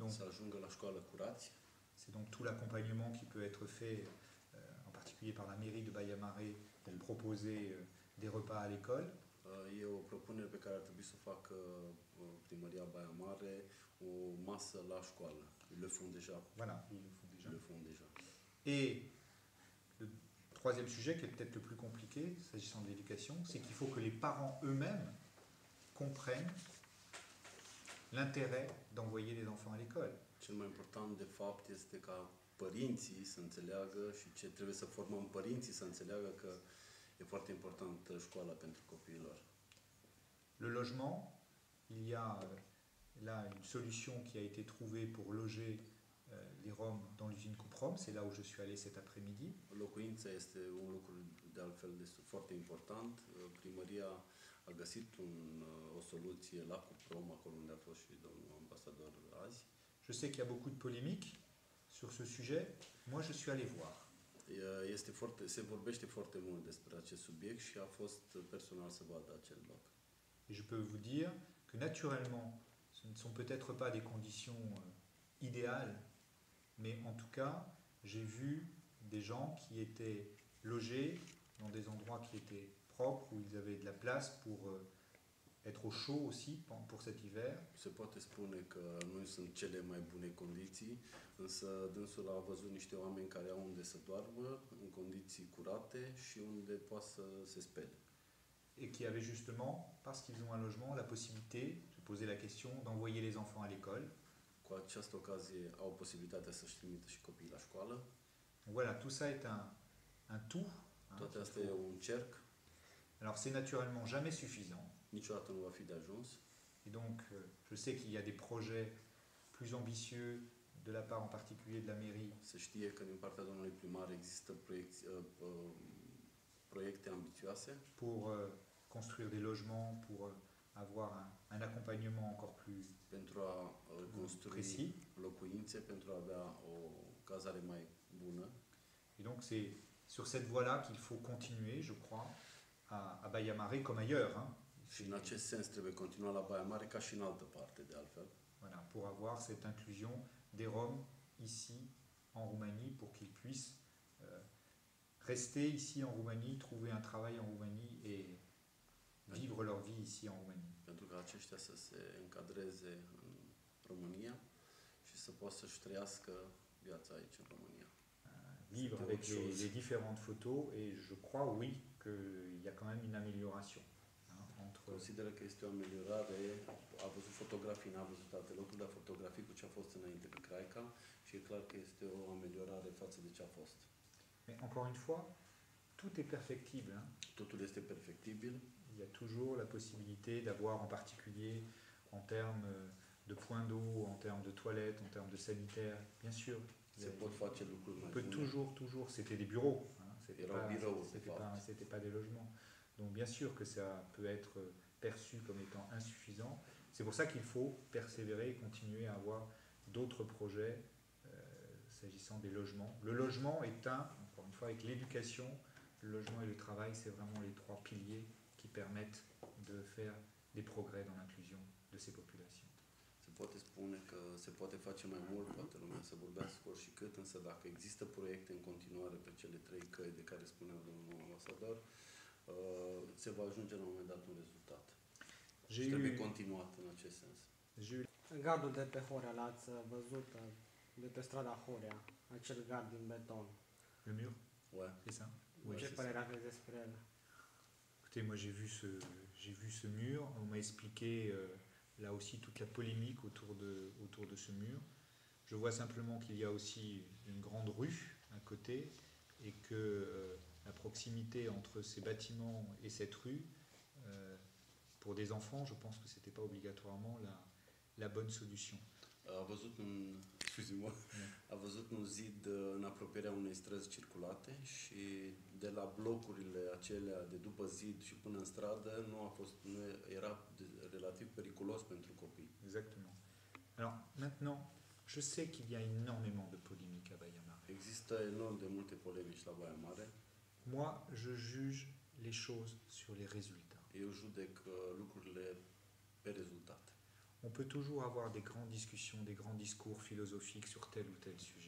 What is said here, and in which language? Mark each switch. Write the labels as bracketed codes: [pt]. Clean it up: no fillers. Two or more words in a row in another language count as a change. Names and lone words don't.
[fr] Donc [ro] să ajungă la școală curați. [fr] c'est donc tout l'accompagnement qui peut être fait, en particulier par la mairie de Baia Mare, pour proposer des repas à l'école. [ro] E o propunere pe care ar trebui să o facă primăria Baia Mare, o masă la școală. [fr] Ils le font déjà. Voilà, ils le font déjà. Ils le font déjà. Et le troisième sujet, qui est peut-être le plus compliqué, s'agissant de l'éducation, c'est qu'il faut que les parents eux-mêmes comprennent l'intérêt d'envoyer les enfants à l'école. [ro] Cel mai important, de fapt, este ca părinții să înțeleagă și ce trebuie să formăm părinții să înțeleagă că e foarte important școala pentru copiilor. [fr] Le logement, il y a là une solution qui a été trouvée pour loger les Roms dans l'usine Cuprom. C'est là où je suis allé cet après-midi. [ro] Locuința este un lucru de altfel foarte important. Primăria a găsit o soluție la Cuprom, acolo unde a fost și domnul ambasador azi. [fr] Je sais qu'il y a beaucoup de polémiques sur ce sujet. Moi, je suis allé voir. [ro] Se vorbește foarte mult despre acest subiect și a fost personal să vadă acel loc. [fr] Et je peux vous dire que naturellement, ce ne sont peut-être pas des conditions idéales, mais en tout cas, j'ai vu des gens qui étaient logés dans des endroits qui étaient propres, où ils avaient de la place pour être au chaud aussi pour cet hiver. [ro] Se poate spune că nu sunt cele mai bune condiții, însă dânsul a văzut niște oameni care au unde să doarmă, în condiții curate și unde poate să se spele. [fr] Et qui avaient justement, parce qu'ils ont un logement, la possibilité, je posais la question, d'envoyer les enfants à l'école. [ro] Cu această ocazie au posibilitatea să-și trimită și copiii la școală. [fr] Voilà, tout ça est un tout. [ro] Toate astea e un cerc. [fr] Alors c'est naturellement jamais suffisant. [ro] Niciodată nu va fi de ajuns. [fr] Et donc je sais qu'il y a des projets plus ambitieux de la part en particulier de la mairie. [ro] Se știe că din partea domnului primar există proiecte ambițioase [fr] pour construire des logements, pour avoir un accompagnement encore plus [ro] pentru a construi [fr] précis. [ro] Locuințe, pentru a avea o cazare mai bună. [fr] Et donc c'est sur cette voie-là qu'il faut continuer, je crois, à Baia Mare comme ailleurs. Hein. [ro] Și în acest sens trebuie continua la Baia Mare ca și în altă parte, de altfel. [fr] Voilà, pour avoir cette inclusion des Roms ici en Roumanie, pour qu'ils puissent rester ici en Roumanie, trouver un travail en Roumanie et vivre leur vie ici en Roumanie. [ro] Pentru ca aceștia să se încadreze în România și să poată să-și trăiască viața aici în România. [fr] Vivre avec les différentes photos et je crois, oui, qu'il y a quand même une amélioration. [ro] Consideră că este o ameliorare, a văzut fotografii, n-a văzut alte locuri, dar fotografii cu ce a fost înainte pe Craica și e clar că este o ameliorare față de ce a fost. [fr] Mais encore une fois, tout est perfectible. Hein. [ro] Totul este perfectibil. [fr] Il y a toujours la possibilité d'avoir en particulier en termes de points d'eau, en termes de toilettes, en termes de sanitaire, bien sûr. [ro] Se pot face lucruri [fr] On [ro] mai [fr] peut [ro] bune. [fr] toujours, c'était des bureaux, hein, [ro] Erau birouri, de [fr] c'était [ro] fapt. [fr] pas des logements. Donc bien sûr que ça peut être perçu comme étant insuffisant. C'est pour ça qu'il faut persévérer et continuer à avoir d'autres projets s'agissant des logements. Le logement est encore une fois, avec l'éducation, le logement et le travail, c'est vraiment les trois piliers qui permettent de faire des progrès dans l'inclusion de ces populations. [ro] Se poate spune că se poate face mai mult, poate lumea să vorbească oricât, însă dacă există proiecte în continuare pe cele trei căi de care spunea domnul ambasador, se va ajunge la un moment dat un rezultat. Și trebuie continuat în acest sens. Gardul de pe Horea, l-ați văzut de pe strada Horea, acel gard din beton. [fr] Le mur? Ouais. C'est ça? [ro] Ce părere aveți despre el? [fr] Écoutez, moi j'ai vu ce mur, on m'a expliqué là aussi toute la polémique autour de ce mur. Je vois simplement qu'il y a aussi une grande rue à côté et que la proximité entre ces bâtiments et cette rue, pour des enfants, je pense que ce n'était pas obligatoirement la bonne solution. [ro] A văzut un zid în apropierea unei străzi circulate și de la blocurile acelea de după zid și până în stradă nu era relativ periculos pentru copii. [fr] Exactement. Alors maintenant, je sais qu'il y a énormément de polémiques à Baia Mare. [ro] Există enorm de multe polemici la Baia Mare. [fr] Moi, je juge les choses sur les résultats. [ro] Eu judec lucrurile pe rezultate. [fr] On peut toujours avoir des grandes discussions, des grands discours philosophiques sur tel ou tel sujet.